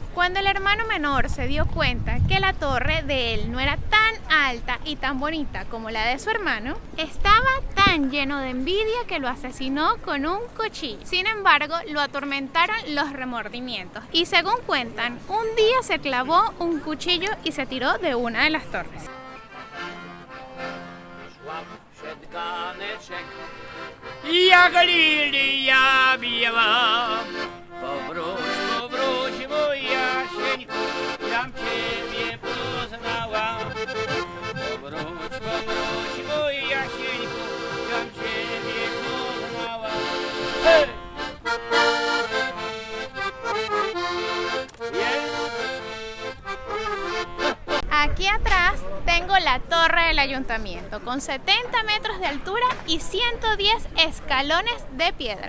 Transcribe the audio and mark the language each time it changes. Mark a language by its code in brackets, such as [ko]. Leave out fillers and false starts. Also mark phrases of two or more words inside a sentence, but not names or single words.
[es] Cuando el hermano menor se dio cuenta que la torre de él no era tan alta y tan bonita como la de su hermano, estaba tan lleno de envidia que lo asesinó con un cuchillo. Sin embargo, lo atormentaron los remordimientos y según cuentan, un día se clavó un cuchillo y se tiró de una de las torres. [pl] Jak lilia biała, powróć mój Jasieńku, tam ciebie poznałam. Powróć mój Jasieńku, tam ciebie poznałam. Hey! [es] Aquí atrás tengo la torre del ayuntamiento con 70 metros de altura y 110 escalones de piedra.